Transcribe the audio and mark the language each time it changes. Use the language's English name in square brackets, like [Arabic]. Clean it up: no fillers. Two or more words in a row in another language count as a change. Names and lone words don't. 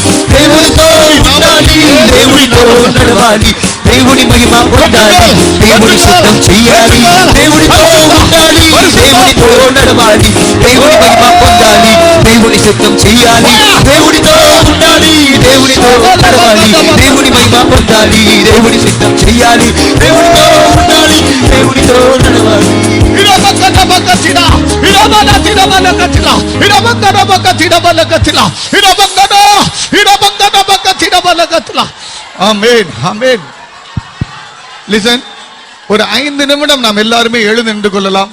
[Telugu] దేవునితో ఉండాలి, దేవునితో నడవాలి, దేవుని మహిమ పొందాలి, దేవుని సిద్ధం చెయ్యాలి, దేవునితో ఉండాలి, దేవునితో నడవాలి, దేవుని మహిమ పొందాలి, దేవుని సిద్ధం చెయ్యాలి, దేవునితో ఉండాలి, దేవునితో నడవాలి, దేవుని మహిమ పొందాలి, దేవుని సిద్ధం చెయ్యాలి, దేవునితో ఉండాలి, దేవునితో నడవాలి. [Tamil] ஆமென், ஆமென். லிசன், ஒரு 5 நிமிடம் நாம் எல்லாருமே எழுந்து நின்று கொள்ளலாம்.